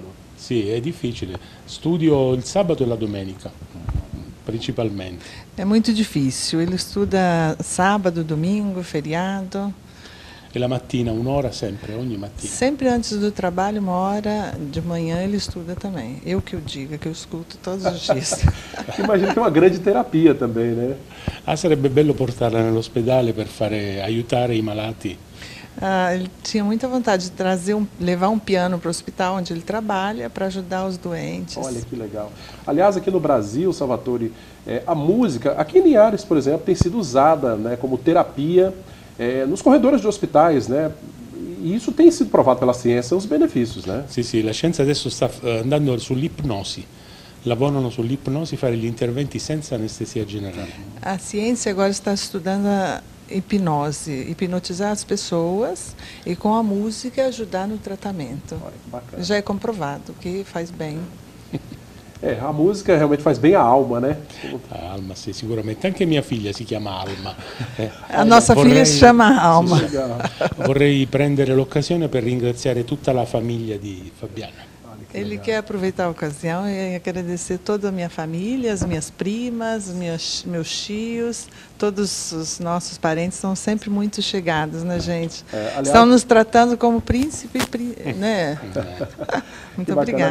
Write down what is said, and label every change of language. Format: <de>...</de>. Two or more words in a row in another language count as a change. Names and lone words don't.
<it>Sì, è difficile. Studio il sabato e la domenica, principalmente.</it> <pt>É muito difícil. Ele estuda sábado, domingo, feriado.</pt> <it>E la mattina, un'ora sempre, ogni mattina.</it> <pt>Sempre antes do trabalho, 1 hora de manhã, ele estuda também. Eu que o diga, que eu escuto todos os dias. Imagino que é uma grande terapia também, né?</pt> <it>Ah, sarebbe bello portarla nell'ospedale per aiutare i malati.</it> <pt>Ele tinha muita vontade de levar um piano para o hospital onde ele trabalha para ajudar os doentes. Olha que legal. Aliás, aqui no Brasil, Salvatore, a música, aqui em Linhares, por exemplo, tem sido usada, né, como terapia nos corredores de hospitais, né? E isso tem sido provado pela ciência, os benefícios, né?</pt> <it>Sì, sì, la scienza adesso sta andando sull'ipnosi. Lavorano sull'ipnosi, fare gli interventi senza anestesia generale.</it> <pt>A ciência agora está estudando a hipnose, hipnotizar as pessoas e com a música ajudar no tratamento. Olha que bacana. Já é comprovado que faz bem. A música realmente faz bem à alma, né? A alma,</pt> <it>sì, sicuramente. Anche mia figlia si chiama Alma.</it> <pt>A nossa filha se chama Alma.</pt> <it>Vorrei prendere l'occasione per ringraziare tutta la famiglia di Fabiana.</it> <pt>Ele quer aproveitar a ocasião e agradecer toda a minha família, as minhas primas, meus tios, todos os nossos parentes são sempre muito chegados na gente. Aliás, estão nos tratando como príncipe, né? Muito obrigada.</pt>